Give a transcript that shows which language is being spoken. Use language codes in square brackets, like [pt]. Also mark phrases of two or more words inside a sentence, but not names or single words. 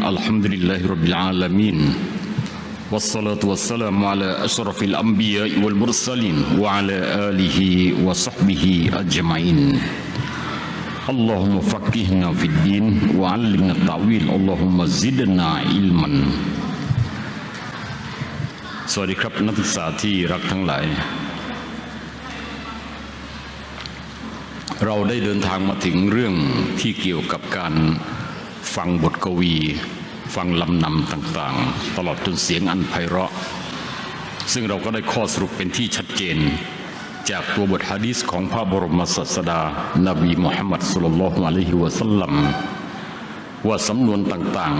[ar] الحمد لله رب العالمين. والصلاة والسلام على أشرف الأنبياء والمرسلين وعلى آله وصحبه أجمعين. اللهم فقهنا في الدين وعلمنا التأويل. اللهم زدنا علما. [th] สวัสดีครับนักศึกษาที่รักทั้งหลายเราได้เดินทางมาถึงเรื่องที่เกี่ยวกับการฟังบทกวีฟังลำนำต่างๆตลอดจนเสียงอันไพเราะซึ่งเราก็ได้ข้อสรุปเป็นที่ชัดเจนจากตัวบทหะดีษของพระบรมศาสดานบีมุฮัมมัดศ็อลลัลลอฮุอะลัยฮิวะซัลลัมว่าสำนวนต่าง